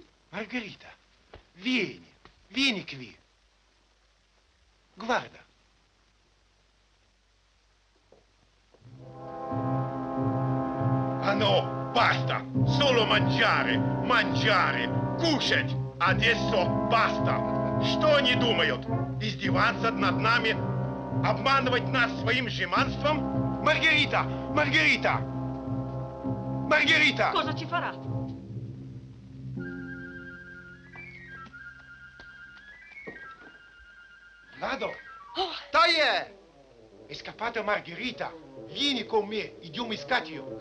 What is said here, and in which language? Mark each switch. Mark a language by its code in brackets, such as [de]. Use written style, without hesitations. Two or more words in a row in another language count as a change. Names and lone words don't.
[it] Margherita, vieni qui. Guarda. Ah no, basta! Solo mangiare! Кушать! Adesso basta! [ru] Что они думают? Издеваться над нами? Обманывать нас своим жеманством? [it] Margherita! Cosa ci farà? Vlado! Toglie! È scappata Margherita! Vieni con me, idioma scatio!